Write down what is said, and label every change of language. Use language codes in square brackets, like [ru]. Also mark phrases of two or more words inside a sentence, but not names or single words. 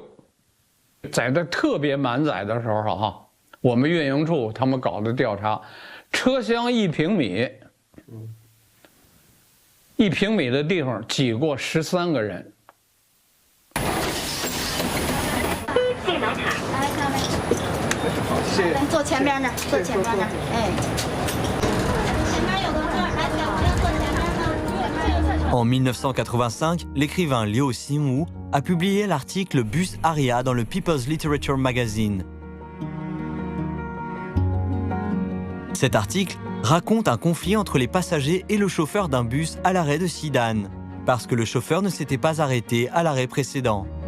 [zh] 在这特别满载的时候哈，我们运营处他们搞的调查，车厢1平米，1平米的地方挤过13个人。电脑卡，来下面。谢谢。坐前边那，坐前边那，哎。前面有个座，来，小朋友坐前边呢。 [fr] En 1985, l'écrivain Liu Xinwu a publié l'article [en] Bus Aria [fr] dans le [en] People's Literature Magazine. [fr] Cet article raconte un conflit entre les passagers et le chauffeur d'un bus à l'arrêt de Sidan, parce que le chauffeur ne s'était pas arrêté à l'arrêt précédent.